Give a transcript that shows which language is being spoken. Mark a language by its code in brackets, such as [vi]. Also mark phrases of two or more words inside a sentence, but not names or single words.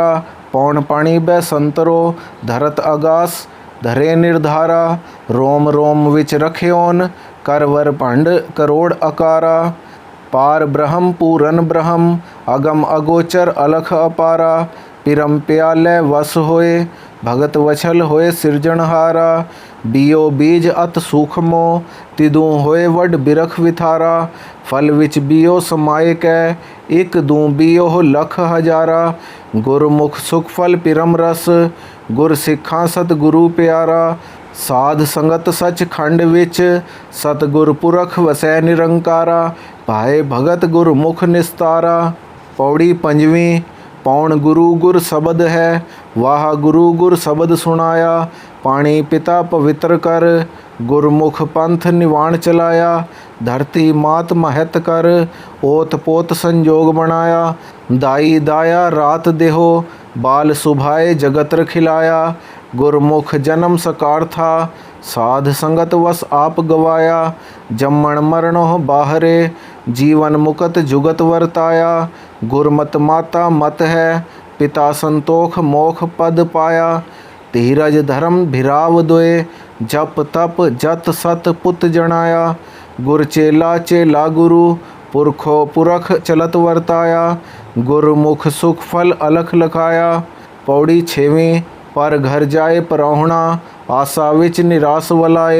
[pa] ਪੌਨ ਪਾਣੀ ਬੈ ਸੰਤਰੋ, ਧਰਤ ਆਗਾਸ ਧਰੇ ਨਿਰਧਾਰਾ। ਰੋਮ ਰੋਮ ਵਿਚ ਰਖਿਓਨ, ਕਰਵਰ ਭੰਡ ਕਰੋੜ ਅਕਾਰਾ। ਪਾਰ ਬ੍ਰਹਮ ਪੂਰਨ ਬ੍ਰਹਮ, ਅਗਮ ਅਗੋਚਰ ਅਲਖ ਅਪਾਰਾ। ਪਿਰਮ ਪਿਆਲੇ ਵਸ ਹੋਏ, ਭਗਤ ਵਛਲ ਹੋਏ ਸਿਰਜਨਹਾਰਾ। ਬੀਓ ਬੀਜ ਅਤ ਸੂਖਮੋ, ਤਿਦੂ ਹੋਏ ਵਡ ਬਿਰਖ ਵਿਥਾਰਾ। ਫਲ ਵਿਚ ਬੀਓ ਸਮਾਏ ਕੈ, ਏਕ ਦੂੰ ਬੀਓ ਲਖ ਹਜ਼ਾਰਾ। ਗੁਰਮੁਖ ਸੁਖ ਫਲ ਪਿਰਮ ਰਸ, ਗੁਰ ਸਿਖਾ ਸਤਗੁਰੂ ਪਿਆਰਾ। ਸਾਧ ਸੰਗਤ ਸਚ ਖੰਡ ਵਿਚ, ਸਤਗੁਰ ਪੁਰਖ ਵਸੈ ਨਿਰੰਕਾਰਾ। ਭਾਏ ਭਗਤ ਗੁਰਮੁਖ ਨਿਸਤਾਰਾ। ਪੌੜੀ ਪੰਜਵੀਂ। ਪੌਣ ਗੁਰੂ ਗੁਰ ਸ਼ਬਦ ਹੈ, ਵਾਹ ਗੁਰੂ ਗੁਰ ਸ਼ਬਦ ਸੁਣਾਇਆ। ਪਾਣੀ ਪਿਤਾ ਪਵਿੱਤਰ ਕਰ, ਗੁਰਮੁਖ ਪੰਥ ਨਿਵਾਣ ਚਲਾਇਆ। ਧਰਤੀ ਮਾਤ ਮਹਤ ਕਰ, ਓਤ ਪੋਤ ਸੰਜੋਗ ਬਣਾਇਆ। ਦਾਈ ਦਾਇਆ ਰਾਤ ਦੇਹੋ, ਬਾਲ ਸੁਭਾਏ ਜਗਤ ਖਿਲਾਇਆ। ਗੁਰਮੁਖ ਜਨਮ ਸਕਾਰ ਥਾ, ਸਾਧ ਸੰਗਤ ਵਸ ਆਪ ਗਵਾਇਆ। ਜੰਮਣ ਮਰਣੋ ਬਾਹਰੇ, ਜੀਵਨ ਮੁਕਤ ਜੁਗਤ ਵਰਤਾਇਆ। ਗੁਰਮਤ ਮਾਤਾ ਮਤ ਹੈ, ਪਿਤਾ ਸੰਤੋਖ ਮੋਖ ਪਦ ਪਾਇਆ। ਧੀਰਜ ਧਰਮ ਭਿਰਾਵ ਦੋਏ, ਜਪ ਤਪ ਜਤ ਸਤ ਪੁਤ ਜਣਾਇਆ। ਗੁਰ ਚੇਲਾ ਚੇਲਾ ਗੁਰੂ, ਪੁਰਖੋ ਪੁਰਖ ਚਲਤ ਵਰਤਾਇਆ। ਗੁਰਮੁਖ ਸੁਖ ਫਲ ਅਲਖ ਲਖਾਇਆ। ਪੌੜੀ ਛੇਵੀਂ। ਪਰ ਘਰ ਜਾਏ ਪਰੌਹਣਾ, ਆਸ਼ਾ ਵਿਚ ਨਿਰਾਸ਼ ਵਲਾਏ।